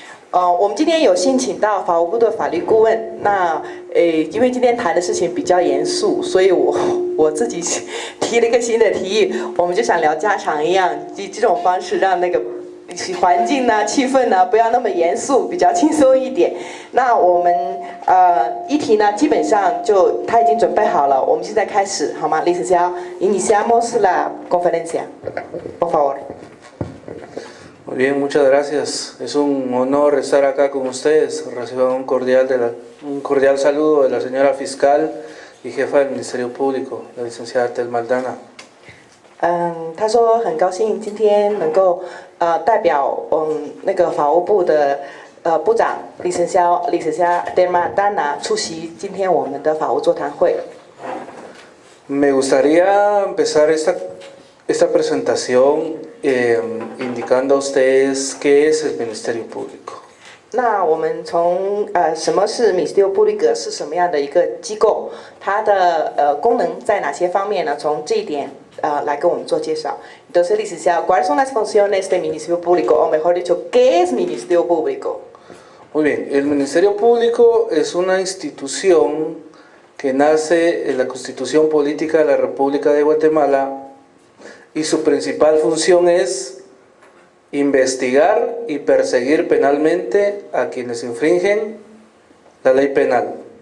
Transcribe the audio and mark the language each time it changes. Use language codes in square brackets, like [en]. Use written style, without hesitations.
[zh] 我们今天有幸请到法务部的法律顾问。那因为今天谈的事情比较严肃，所以我自己提了一个新的提议，我们就想聊家常一样，以这种方式让那个环境呢、气氛呢不要那么严肃，比较轻松一点。那我们议题呢基本上就他已经准备好了，我们现在开始好吗 ？ [es] Licenciado, iniciamos la conferencia, por favor. Muy bien, muchas gracias. Es un honor estar acá con ustedes. Reciban un cordial saludo de la señora fiscal y jefa del Ministerio Público, la licenciada Telma Aldana. [zh] 他说很高兴今天能够代表那个法务部的部长Licenciada Telma Aldana出席今天我们的法务座谈会。 [es] Me gustaría empezar esta presentación indicando a ustedes qué es el Ministerio Público. [zh] 那我们从什么是 Ministerio Público 是什么样的一个机构，它的功能在哪些方面呢？从这一点来跟我们做介绍。 [es] Entonces, licenciado, ¿cuáles son las funciones del Ministerio Público? O mejor dicho, ¿qué es Ministerio Público? Muy bien, el Ministerio Público es una institución que nace en la Constitución Política de la República de Guatemala y su principal función es investigar y perseguir penalmente a quienes infringen la ley penal.